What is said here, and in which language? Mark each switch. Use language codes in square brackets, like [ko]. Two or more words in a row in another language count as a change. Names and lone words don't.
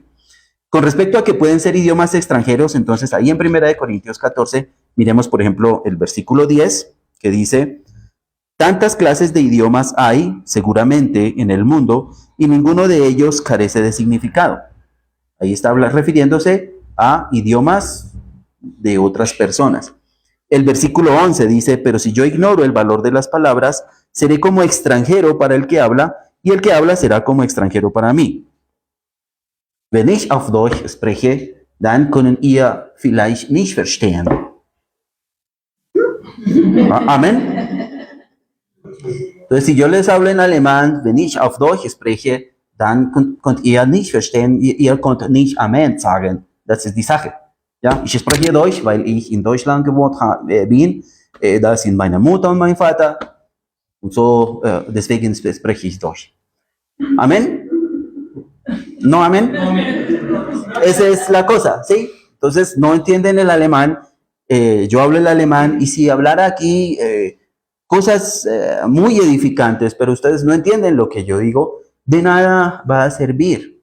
[es] Con respecto a que pueden ser idiomas extranjeros, entonces ahí en 1 Corintios 14, miremos por ejemplo el versículo 10, que dice: tantas clases de idiomas hay seguramente en el mundo y ninguno de ellos carece de significado. Ahí está refiriéndose a idiomas de otras personas. El versículo 11 dice: pero si yo ignoro el valor de las palabras, seré como extranjero para el que habla, y el que habla será como extranjero para mí. [de] Wenn ich auf Deutsch spreche, dann können ihr vielleicht nicht verstehen. [es] Amén. Entonces, si yo les hablo en alemán, [de] wenn ich auf Deutsch spreche, dann könnt ihr nicht verstehen, ihr könnt nicht Amen sagen. Das ist die Sache. Ja, ich spreche Deutsch, weil ich in Deutschland gewohnt bin. Da sind meine Mutter und mein Vater. Und so, deswegen spreche ich Deutsch. [es] Amén. ¿No amén? Esa es la cosa, ¿sí? Entonces, no entienden el alemán. Yo hablo el alemán, y si hablara aquí cosas muy edificantes, pero ustedes no entienden lo que yo digo, de nada va a servir.